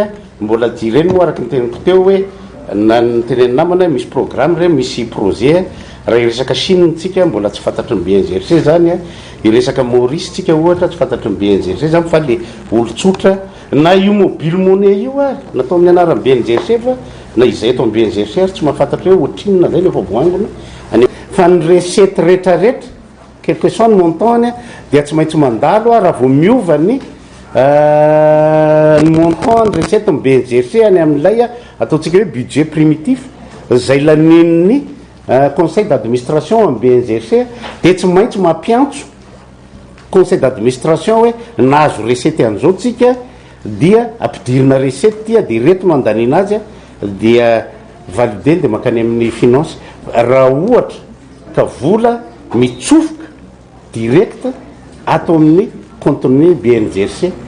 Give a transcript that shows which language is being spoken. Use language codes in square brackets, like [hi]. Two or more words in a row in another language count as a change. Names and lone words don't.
[mg] mbola direny moa araka ny teneniko teo hoe na ny teneny namana misy programme reny misy projet raha iresaka Chine-tsika mbola tsy fantatry ny BNGRC zany iresaka Maurice-tsika ohatra tsy fantatry ny BNGRC zany fa le olo-tsotra na io [fr] mobile monnaie [mg] io natao amin'ny anaran'ny BNGRC fa na izay atao amin'ny BNGRC tsy mahafantatry hoe ohatrinona zay lefa voangona fa ny recette rehetrarehetra [fr] quel que soit [mg] ny montant dia tsy maintsy mandalo raha vao miova ny montant ny recette ny BNGRC any amin'ilay ataontsika hoe [fr] budget primitif [mg] zay lanin'ny [fr] conseil d'administration [mg] amin'ny BNGRC dia tsy maintsy mampiantso [fr] conseil d'administration [mg] hoe nahazo recette an'izao tsika dia ampidirina recette dia reto no andanina azy dia valideny dia makany amin'ny finance raha ohatra ka vola mitsofoka direct atao amin'ny contenu BNGRC.